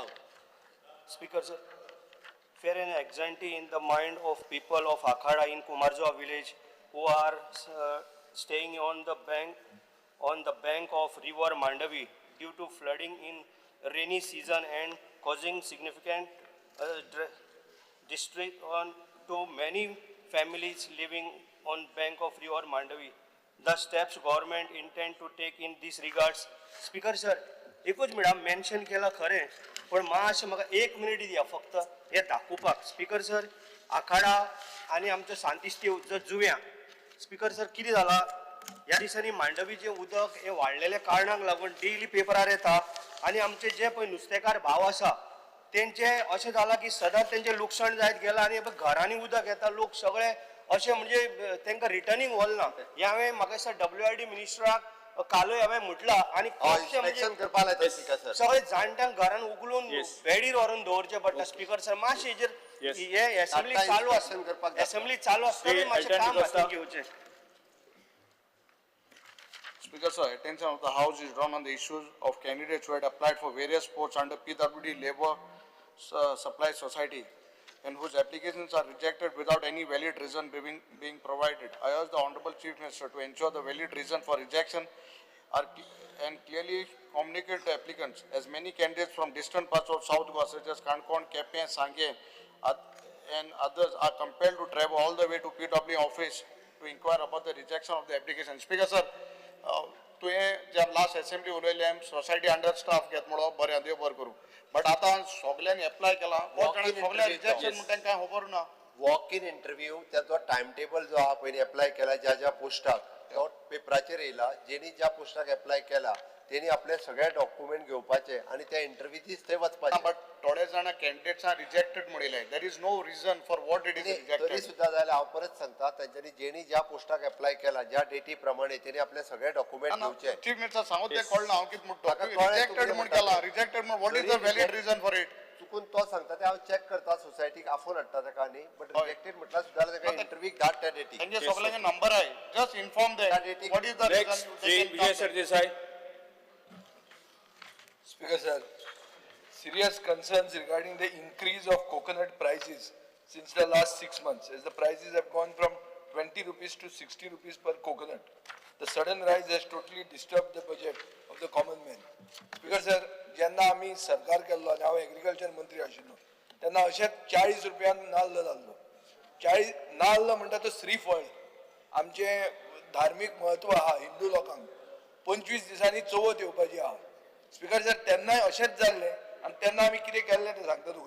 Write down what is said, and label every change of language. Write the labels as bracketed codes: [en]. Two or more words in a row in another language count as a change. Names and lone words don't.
[en] Speaker, sir, fear and anxiety in the mind of people of Akhada in Kumarjua village who are staying on the bank of river Mandavi due to flooding in rainy season and causing significant distress to many families living on bank of river Mandavi. The steps government intend to take in these regards. Speaker, sir, [kok] एकूच मिनट मेन्शन केला खरें पण मातशें म्हाका 1 मिनिट दिया फक्त हे दाखोवपाक. स्पीकर सर, आखाडा आनी आमचो सांतिस्ती जुव्या. स्पीकर सर, कितें जाला ह्या दिसांनी मांडवीचें उदक हे वाडलेल्या कारणाक लागून डेली पेपरार येता आनी आमचे जे पळय नुस्तेकार भाव आसा तेंचे अशें जाला की सदांच तेंचें लुकसाण जायत गेलां आनी घरांनी उदक येता. लोक सगळे अशें म्हणजे तांकां रिटर्निंग व्हरना. ह्या वेळी म्हाका दिसता WID मिनिस्टराक कालय हांवें म्हटलां आनी सगळे जाणट्यांक घरान उगलून बेडीर व्हरून दवरचें पडटा. स्पीकर सर, मातशें हेजेर हे असेंब्ली चालू आसतना मातशें काम हातान घेवचें. [en] Speaker, sir, attention of the House is drawn on the issues of candidates who had applied for various posts under PWD Labour Supply Society and whose applications are rejected without any valid reason being provided. I urge the Honorable Chief Minister to ensure the valid reason for rejection and clearly communicate to applicants, as many candidates from distant parts of South Goa such as Kankon, Kepe, Sangye and others are compelled to travel all the way to PWD office to inquire about the rejection of the application. Speaker, sir, [kok] तुवें ज्या [en] last assembly [kok] उलयलें [en] society under staff [kok] घेत म्हणून बरें देव बरें करूं, बट आतां सगळ्यांनी एप्लाय केला, सगळ्या रिजेक्शन म्हणून तांकां खबर ना. [en] walk in interview [kok] त्याचो [en] time table [kok] जो आहा पयलीं एप्लाय केला ज्या पोस्टाक तो पेपराचेर येयला. जेणी ज्या पोस्टाक एप्लाय केला तेणी आपले सगळे डॉक्युमेंट घेवपाचे आनी त्या इंटरव्यूचीच थंय वचपाचें. बट थोडे जाण [en] candidates are rejected [kok] म्हणिले. [en] there is no reason for what it is rejected. [kok] तरी सुद्दां जाल्यार हांव परत सांगता, तेंच्यांनी जेणी ज्या पोस्टाक एप्लाय केला ज्या डेटी प्रमाणे तेणी आपले सगळे डॉक्युमेंट घेवचे. [en] Chief Minister [kok] सांगून ते कळना हांव कितें म्हणटा. रिजेक्टेड म्हण केला, रिजेक्टेड म्हण [en] what is the valid reason for it. [kok] चुकून तो सांगता ते हांव चॅक करता, सोसायटीक आफोन हाडटा ताका न्ही, बट रिजेक्टेड म्हटल्यार सुद्दां ताका इंटरव्यूक धाड त्या डेटी. तेंचे सगळ्यांचे नंबर आहे. [en] just inform them what is the reason. [kok] विजय सरदेसाई. [en] Speaker, sir, serious concerns regarding the increase of coconut prices since the last 6 months, as the prices have gone from 20 rupees to 60 rupees per coconut. The sudden rise has totally disturbed the budget of the common man. Speaker, sir, [kok] जेन्ना आमी सरकार केल्लो आनी हांव एग्रीकल्चर मंत्री आशिल्लो तेन्ना अशेंच 40 रुपयान नाल्ल जाल्लो. 40 नाल्ल म्हणटा तो श्रीफळ आमचे धार्मीक म्हत्व आहा हिंदू लोकांक. 25 दिसांनी चवथ येवपाची आहा. स्पीकर सर, तेन्नाय अशेंच जाल्लें आनी तेन्ना आमी कितें केल्लें तें सांगता तुका.